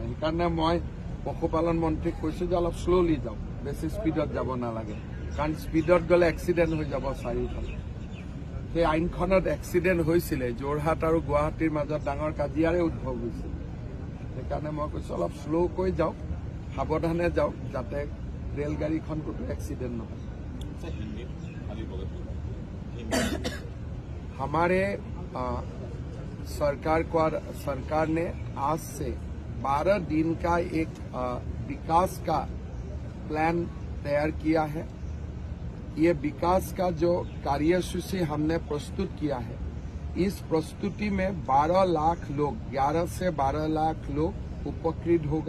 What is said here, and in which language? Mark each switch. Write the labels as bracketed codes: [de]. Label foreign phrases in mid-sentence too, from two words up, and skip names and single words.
[as] সেইকাৰণে মই পশুপালন মন্ত্ৰীক কৈছো যে অলপ শ্ল'লি যাওক, বেছি স্পীডত যাব নালাগে, কাৰণ স্পীডত গ'লে এক্সিডেণ্ট হৈ যাব চাৰিওফালে। সেই আইনখনত এক্সিডেণ্ট হৈছিলে, যোৰহাট আৰু গুৱাহাটীৰ মাজত ডাঙৰ কাজিয়াৰে উদ্ভৱ হৈছিল। সেইকাৰণে মই কৈছো অলপ শ্ল'কৈ যাওক, সাৱধানে যাওক, যাতে ৰেলগাড়ীখন ক'তো এক্সিডেণ্ট নহয়। [hi] हमारे सरकार ने आज से 12 दिन का एक विकास का प्लान तैयार किया है। ये विकास का जो कार्यसूची हमने प्रस्तुत किया है, इस प्रस्तुति में 12 लाख लोग, 11 से 12 लाख लोग उपकृत होगा।